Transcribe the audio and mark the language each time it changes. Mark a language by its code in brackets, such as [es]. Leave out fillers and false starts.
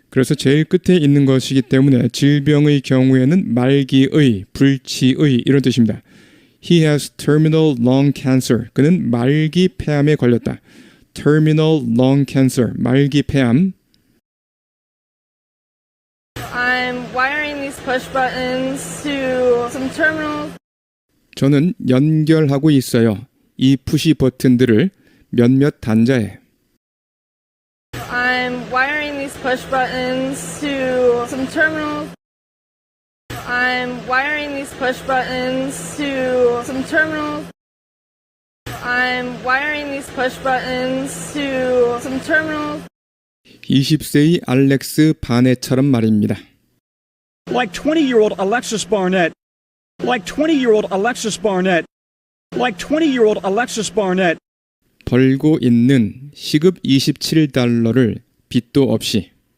[ko] 그래서 제일 끝에 있는 것이기 때문에 질병의 경우에는 말기의, 불치의 이런 뜻입니다. [en] He has terminal lung cancer. [ko] 그는 말기 폐암에 걸렸다. [en] terminal lung cancer, [ko] 말기 폐암. [en] I'm wiring these push buttons to some terminals. [ko] 저는 연결하고 있어요. 이 푸시 버튼들을 몇몇 단자에 [en] I'm wiring these push buttons to some terminals. I'm wiring these push buttons to some terminals. I'm wiring these push buttons to some terminals. [ko] 20세의 알렉스 바넷처럼 말입니다. [en] Like 20-year-old Alexis Barnett. Like 20-year-old Alexis Barnett. Like 20-year-old Alexis Barnett. [ko] 벌고 있는 시급 $27를 빚도 없이.